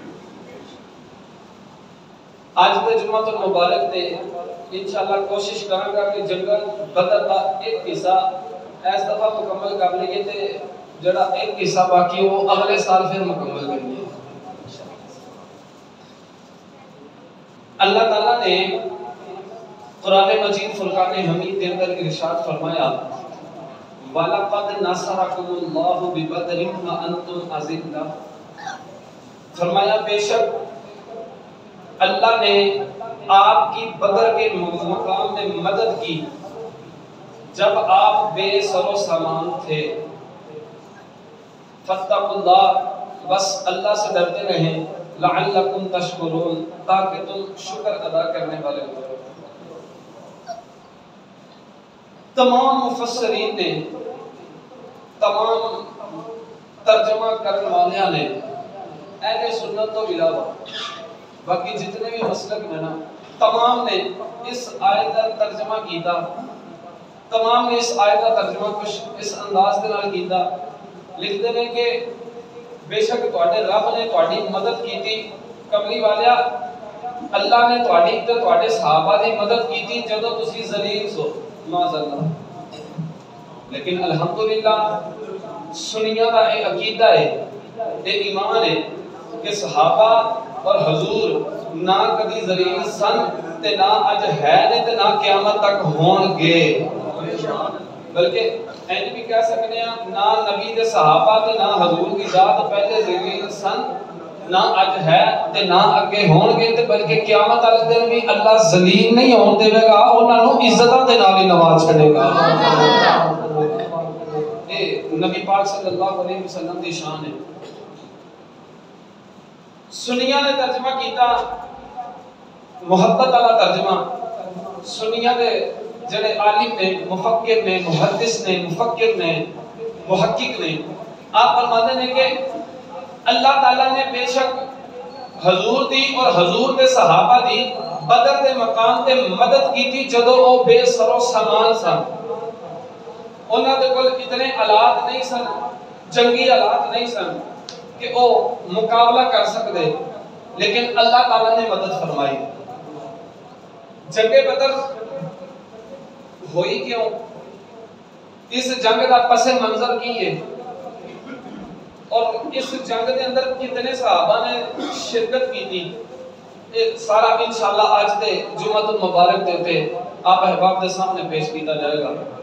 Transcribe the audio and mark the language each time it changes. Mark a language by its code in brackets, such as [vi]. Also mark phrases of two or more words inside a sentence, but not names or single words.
[ur] آج کے جمعہ تو مبارک تے انشاءاللہ کوشش کروں گا کہ جنگ بدر کا ایک حصہ اس دفعہ مکمل کر لیں گے تے جڑا ایک حصہ باقی وہ اگلے سال پھر مکمل کریں گے. اللہ تعالیٰ نے قرآن مجید فرقان حمید کے اندر ارشاد فرمایا [ar] وَلَقَدْ نَصَرَكُمُ اللَّهُ بِبَدْرٍ وَأَنْتُمْ أَذِلَّةٌ. [ur] فرمایا بے شک اللہ نے آپ کی بدر کے مقام میں مدد کی جب آپ بے سر و سامان تھے. [ar] فَاتَّقُوا اللَّهَ، [ur] بس اللہ سے ڈرتے رہیں، [ar] لَعَلَّكُمْ تَشْكُرُونَ، [ur] تاکہ تم شکر ادا کرنے والے ہو. [pa] تمام مفسرین نے، تمام ترجمہ کرنے والیاں نے، اہل سنت تو علاوہ باقی جتنے بھی مسلک میں نا تمام نے اس آیت کا ترجمہ کیتا. تمام نے اس آیت کا ترجمہ کچھ اس انداز کے نال کیتا. لکھتے ہیں کہ بے شک تواڈے رب نے تواڈی مدد کیتی کملی والیا. اللہ نے تواڈی تے تواڈے صحابہ دی مدد کیتی جدوں تسی ذلیل سو معذاللہ. لیکن الحمدللہ سنیاں دا اے عقیدہ ہے، اے ایمان ہے کہ صحابہ اور حضور نہ کبھی ذلیل سن تے نہ اج ہے نے تے نہ قیامت تک ہون گے. بلکہ اینج بھی کہہ سکتے ہیں نہ نبی دے صحابہ تے نہ حضور کی ذات پہلے ذلیل سن، نہ اج ہے تے نہ اگے ہون گے، تے بلکہ قیامت والے دن بھی اللہ ذلیل نہیں ہون دے گا، انہاں نوں عزتاں دے نال ہی نواز چھڑے گا. اے نبی پاک صلی اللہ علیہ وسلم دی شان ہے. سنیاں نے ترجمہ کیتا محبت والا ترجمہ. سنیاں دے جڑے عالم نے، مفکر نے، محدث نے، مفکر نے، محقق نے، آپ فرماتے ہیں کہ اللہ تعالیٰ نے بے شک حضور دی اور حضور دے صحابہ دی بدر دے مقام تے مدد کی تھی جدو وہ بے سر و سامان سن. انہاں دے کول اتنے آلات نہیں سن، جنگی آلات نہیں سن کہ وہ مقابلہ کر سکتے، لیکن اللہ تعالیٰ نے مدد فرمائی. جنگ بدر ہوئی کیوں؟ [ur] اس جنگ کا پس منظر کی ہے اور اس جنگ کے اندر کتنے صحابہ نے شرکت کی تھی، سارا انشاءاللہ آج دے جمعۃ المبارک دیتے آپ احباب کے سامنے پیش کیتا جائے گا.